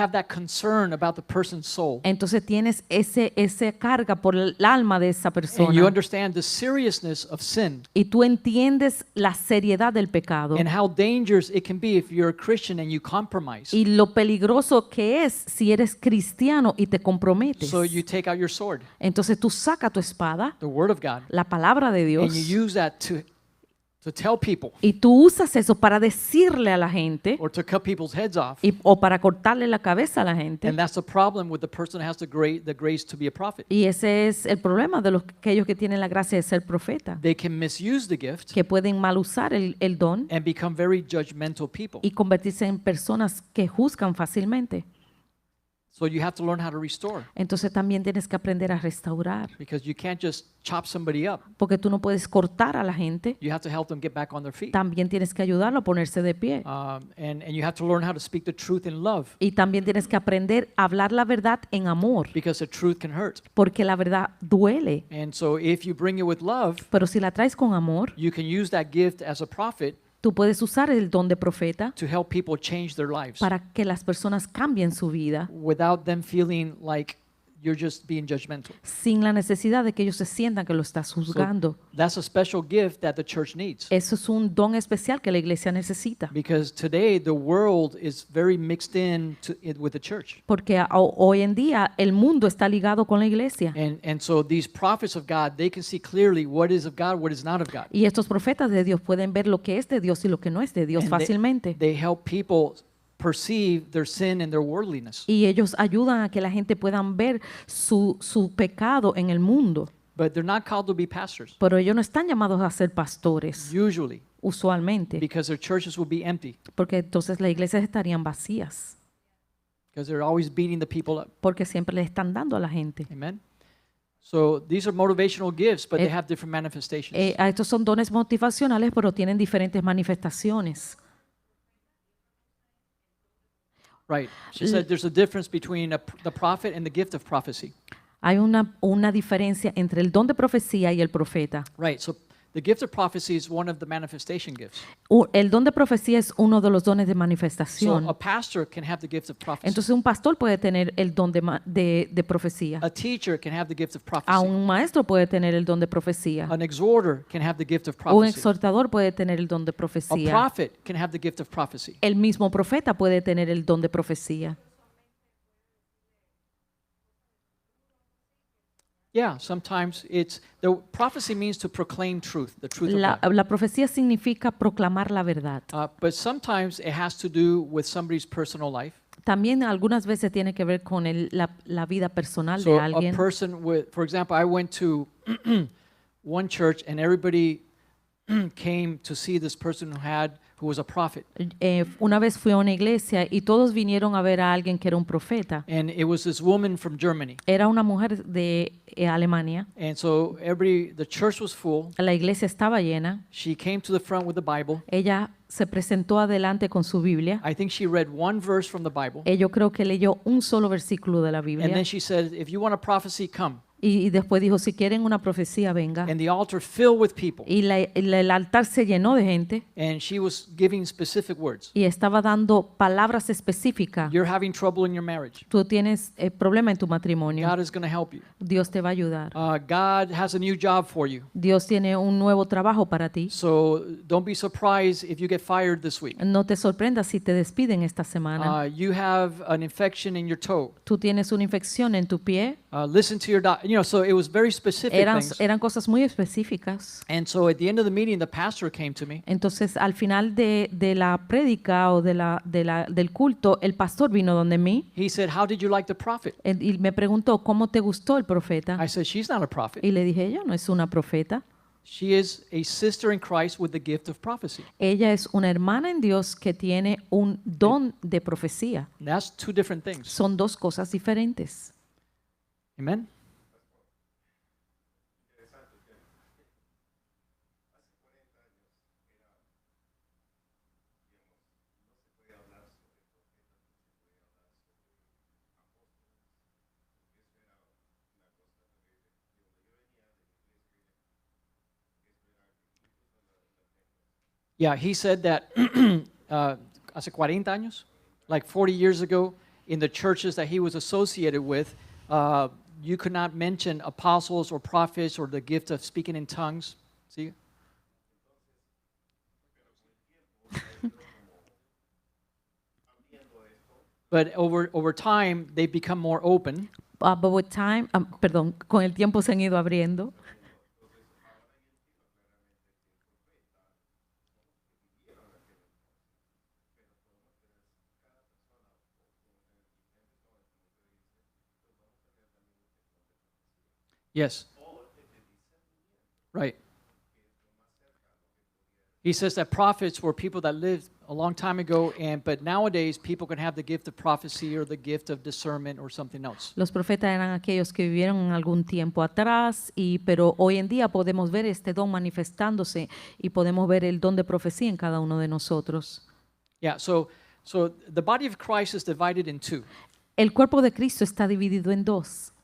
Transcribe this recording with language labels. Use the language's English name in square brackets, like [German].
[English] have that concern about the person's soul. [Spanish] Entonces tienes esa carga por el alma de esa [English] And you [Spanish] persona. [English] understand the seriousness of sin [Spanish] Y tú entiendes la seriedad del pecado [English] and how dangerous it can be if you're a Christian and you compromise. [Spanish] y lo peligroso que es si eres cristiano y te comprometes. [English] So you take out your sword, [Spanish] Entonces tú sacas tu espada, [English] the word of God, [Spanish] la palabra de Dios, [English] and you use that to tell people [Spanish] y tú usas eso para decirle a la gente [English] or to cut people's heads off. [Spanish] o para cortarle la cabeza a la gente. [English] And that's the problem with the person that has the grace to be a prophet. [Spanish] Y ese es el problema de aquellos que tienen la gracia de ser profeta, [English] They can misuse the gift [Spanish] que pueden mal usar el don [English] and become very judgmental people. [Spanish] y convertirse en personas que juzgan fácilmente. [English] So you have to learn how to restore [Spanish] Entonces también tienes que aprender a restaurar, [English] because you can't just chop somebody up. [Spanish] porque tú no puedes cortar a la gente, [English] You have to help them get back on their feet. [Spanish] también tienes que ayudarlo a ponerse de pie. [English] And you have to learn how to speak the truth in love [Spanish] Y también tienes que aprender a hablar la verdad en amor, [English] because the truth can hurt. [Spanish] porque la verdad duele. [English] And so if you bring it with love, [Spanish] Pero si la traes con amor, [English] you can use that gift as a prophet [Spanish] tú puedes usar el don de profeta [English] to help people change their lives [Spanish] para que las personas cambien su vida [English] without them feeling like you're just being judgmental. [Spanish] sin la necesidad de que ellos se sientan que lo estás juzgando. [English] That's a special gift that the church needs [Spanish] Eso es un don especial que la iglesia necesita, [English] because today the world is very mixed in with the church. [Spanish] porque hoy en día el mundo está ligado con la iglesia. [English] And so these prophets of God, they can see clearly what is of God, what is not of God. [Spanish] Y estos profetas de Dios pueden ver lo que es de Dios y lo que no es de Dios [English] And [Spanish] fácilmente. [English] they help people perceive their sin and their worldliness. [Spanish] Y ellos ayudan a que la gente puedan ver su pecado en el mundo. [English] But they're not called to be pastors, [Spanish] Pero ellos no están llamados a ser pastores, [English] usually, [Spanish] usualmente, [English] because their churches will be empty. [Spanish] porque entonces las iglesias estarían vacías. [English] because they're always beating the people up. [Spanish] porque siempre le están dando a la gente. [English] Amen. So these are motivational gifts, but they Eh, have different manifestations. [Spanish] A estos son dones motivacionales, pero tienen diferentes manifestaciones. [English] Right. She said there's a difference between the prophet and the gift of prophecy. [Spanish] Hay una diferencia entre el don de profecía y el profeta. [English] Right. So the gift of prophecy is one of the manifestation gifts. [Spanish] El don de profecía es uno de los dones de [English] So [Spanish] manifestación. [English] a pastor can have the gift of prophecy. [Spanish] Entonces un pastor puede tener el don de profecía. [English] A teacher can have the gift of [Spanish] A [English] prophecy. [Spanish] un maestro puede tener el don de profecía. [English] An exhorter can have the gift of [Spanish] Un [English] prophecy. [Spanish] exhortador puede tener el don de [English] A [Spanish] profecía. [English] prophet can have the gift of prophecy. [Spanish] El mismo profeta puede tener el don de profecía. [English] Yeah, sometimes the prophecy means to proclaim truth, the truth of God. [Spanish] La profecía significa proclamar la verdad. [English] But sometimes it has to do with somebody's personal life. [Spanish] También algunas veces tiene que ver con la vida personal [English] So [Spanish] de [English] a [Spanish] alguien. [English] person with, for example, I went to one church and everybody came to see this person who was a prophet. [Spanish] Una vez fui a una iglesia y todos vinieron a ver a alguien que era un profeta. [English] And it was this woman from Germany. [Spanish] Era una mujer de Alemania. [English] And so the church was full. [Spanish] La iglesia estaba llena. [English] She came to the front with the Bible. [Spanish] Ella se presentó adelante con su Biblia. [English] I think she read one verse from the Bible. [Spanish] Yo creo que leyó un solo versículo de la [English] And [Spanish] Biblia. [English] then she said, if you want a prophecy, come. [Spanish] Y después dijo, si quieren una profecía, venga. [English] And the altar filled with people. [Spanish] Y el altar se llenó de gente [English] And she was giving specific words. [Spanish] y estaba dando palabras específicas. [English] You're having trouble in your marriage. [Spanish] Tú tienes problema en tu matrimonio. [English] God is going to help you. [Spanish] Dios te va a ayudar. [English] God has a new job for you. [Spanish] Dios tiene un nuevo trabajo para ti. [English] So don't be surprised if you get fired this week. [Spanish] No te sorprendas si te despiden esta semana. [English] You have an infection in your toe. [Spanish] Tú tienes una infección en tu pie. [English] Listen to your doctor. So it was very specific things. [Spanish] Eran cosas muy específicas. [English] And so at the end of the meeting, the pastor came to me. [Spanish] Entonces, al final de la prédica o del culto, el pastor vino donde mí [English] He said, how did you like the prophet? [Spanish] y me preguntó, ¿cómo te gustó el profeta? [English] I said, she's not a prophet. [Spanish] Y le dije, ella no es una profeta. [English] She is a sister in Christ with the gift of prophecy. [Spanish] Ella es una hermana en Dios que tiene un don de profecía. [English] And that's two different things. [Spanish] Son dos cosas diferentes. [English] Amen? Yeah, he said that [Spanish] hace 40 años, [English] like 40 years ago, in the churches that he was associated with, you could not mention apostles or prophets or the gift of speaking in tongues. See? But over time, they become more open. But with time, [Spanish] con el tiempo se han ido abriendo. [English] Yes. Right. He says that prophets were people that lived a long time ago, but nowadays people can have the gift of prophecy or the gift of discernment or something else. [Spanish] Los profetas eran aquellos que vivieron en algún tiempo atrás, pero hoy en día podemos ver este don manifestándose y podemos ver el don de profecía en cada uno de nosotros. [English] Yeah, so the body of Christ is divided in two. [Spanish] El cuerpo de Cristo está dividido en dos.